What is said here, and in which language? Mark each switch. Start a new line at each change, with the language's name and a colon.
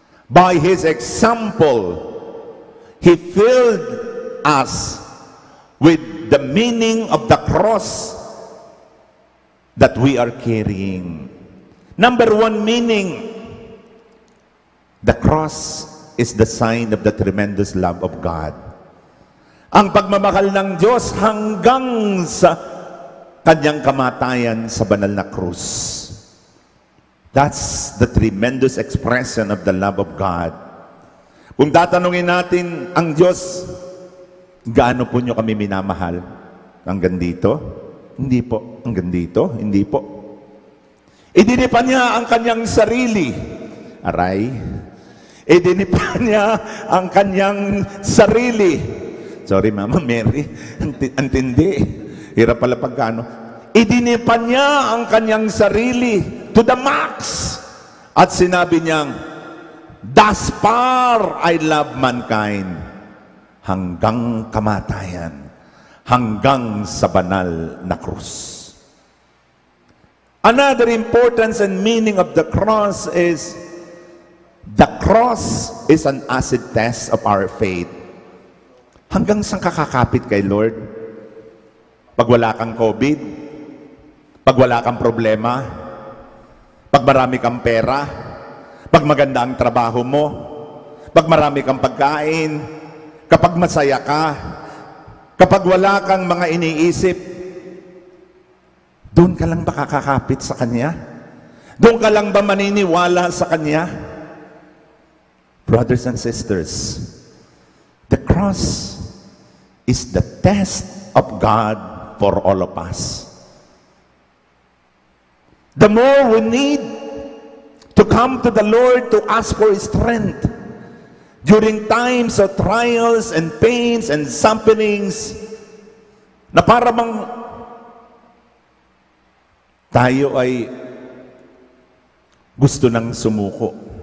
English: By His example, He filled us with the meaning of the cross that we are carrying. Number one meaning, the cross is the sign of the tremendous love of God.
Filipino: Ang pagmamahal ng Diyos hanggang sa Kanyang kamatayan sa banal na krus.
English: That's the tremendous expression of the love of God.
Filipino: Kung tatanungin natin ang Diyos, gaano po nyo kami minamahal? Hanggang dito? Hindi po. Hanggang dito? Hindi po. Idinipa niya ang kanyang sarili. Aray. Idinipa niya ang kanyang sarili. Sorry, Mama Mary. Antindi. Hirap pala pagkano. Idinipa niya ang kanyang sarili
English: to the max.
Filipino: At sinabi niyang,
English: thus far I love mankind.
Filipino: Hanggang kamatayan. Hanggang sa banal na krus.
English: Another importance and meaning of the cross is the cross is an acid test of our faith.
Filipino: Hanggang saan kakakapit kay Lord? Pag wala kang COVID, pag wala kang problema, pag marami kang pera, pag maganda ang trabaho mo, pag marami kang pagkain, kapag masaya ka, kapag wala kang mga iniisip, doon ka lang ba kakakapit sa Kanya? Doon ka lang ba maniniwala sa Kanya?
English: Brothers and sisters, the cross is the test of God for all of us. The more we need to come to the Lord to ask for His strength, during times of trials and pains and sufferings,
Filipino: na para bang tayo ay gusto nang sumuko.